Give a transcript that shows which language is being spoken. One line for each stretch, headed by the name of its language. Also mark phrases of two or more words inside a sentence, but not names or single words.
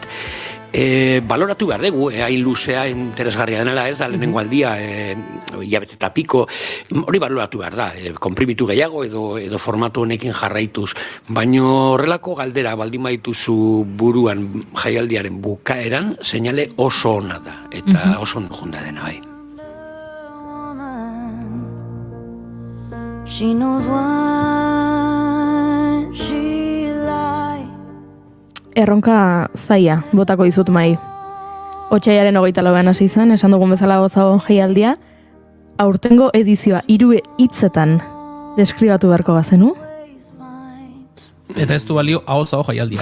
Basque: Baloratu behar dugu, hain luzea interesgarria denela, ez da lehenengo aldia, hilabete eta piko, hori baloratu behar da, konprimitu gehiago edo formatu honekin jarraituz, baina horrelako galdera baldin baituzu buruan jaialdiaren bukaeran, seinale oso ona da, eta oso ondo junda dena bai.
English: She knows what she like.
Basque: Erronka zaia, botako dizut mai. Otsaiaren 24an hasi zen, esan dugun bezala gozao jaialdia. Aurtengo edizioa 3 hitzetan deskribatu beharko bazenu? Eta ez du balio ahotzago jaialdia.